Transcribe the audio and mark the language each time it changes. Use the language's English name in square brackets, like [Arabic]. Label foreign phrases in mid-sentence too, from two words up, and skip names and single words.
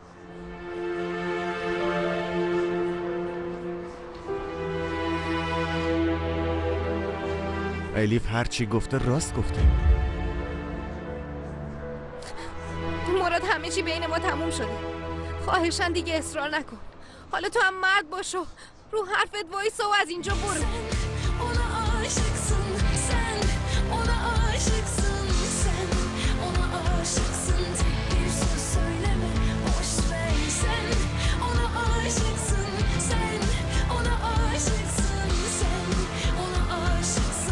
[Persian] الیف هر چی گفته راست گفته. مراد همه چی بین ما تموم شده. خواهشن دیگه اصرار نکن. حالا تو هم مرد باشو، رو حرفت وایسا و از اینجا برو. [Turkish] Ona aşıksın sen, ona aşıksın sen, ona aşıksın. Tek bir söz söyleme, boş ver sen. Ona aşıksın sen, ona aşıksın sen, ona aşıksın.